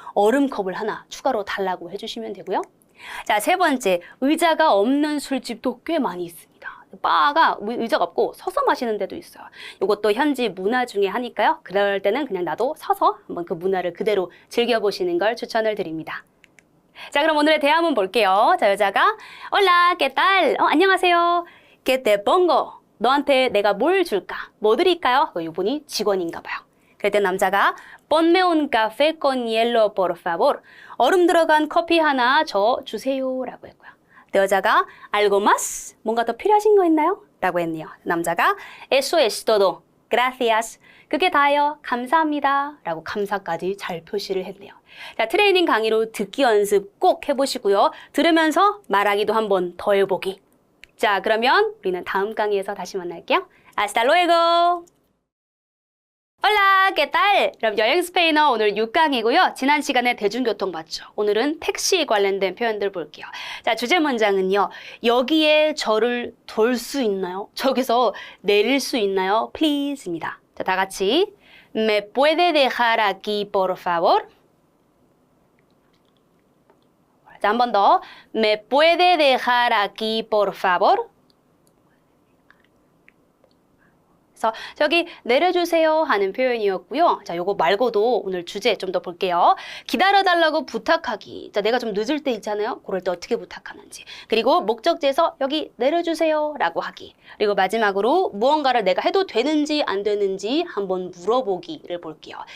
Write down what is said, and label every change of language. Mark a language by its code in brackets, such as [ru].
[ko] 얼음 컵을 하나 추가로 달라고 해주시면 되고요. 자, 세 번째, 의자가 없는 술집도 꽤 많이 있습니다. 바가 의자가 없고 서서 마시는 데도 있어요. 이것도 현지 문화 중에 하니까요. 그럴 때는 그냥 나도 서서 한번 그 문화를 그대로 즐겨보시는 걸 추천을 드립니다. 자, 그럼 오늘의 대화 한번 볼게요. 자, 여자가 [es] Hola, ¿qué tal? [ko] 안녕하세요. [es] ¿Qué te pongo? [ko] 너한테 내가 뭘 줄까? 뭐 드릴까요? 이분이 직원인가 봐요. 그럴 때 남자가 [es] Ponme un café con hielo, por favor. [ko] 얼음 들어간 커피 하나 저 주세요. 라고 했고요. 여자가 [es] algo más? [ko] 뭔가 더 필요하신 거 있나요? 라고 했네요. 남자가 [es] Eso es todo. Gracias. [ko] 그게 다예요. 감사합니다. 라고 감사까지 잘 표시를 했네요. 자, 트레이닝 강의로 듣기 연습 꼭 해보시고요. 들으면서 말하기도 한번 더 해보기. 자, 그러면 우리는 다음 강의에서 다시 만날게요. [es] Hasta luego! Hola, ¿qué tal? [ko] 여러분, 여행 스페인어 오늘 6강이고요. 지난 시간에 대중교통 봤죠? 오늘은 택시 관련된 표현들 볼게요. 자, 주제 문장은요. 여기에 저를 돌 수 있나요? 저기서 내릴 수 있나요? Please입니다. 자, 다 같이 [es] ¿Me puede dejar aquí, por favor? [ko] 자, 한 번 더. [es] ¿Me puede dejar aquí, por favor? [ko] 그래서 저기 내려주세요 하는 표현이었고요. 자, 요거 말고도 오늘 주제 좀 더 볼게요. 기다려달라고 부탁하기. 자, 내가 좀 늦을 때 있잖아요. 그럴 때 어떻게 부탁하는지. 그리고 목적지에서 여기 내려주세요 라고 하기. 그리고 마지막으로 무언가를 내가 해도 되는지 안 되는지 한번 물어보기를 볼게요.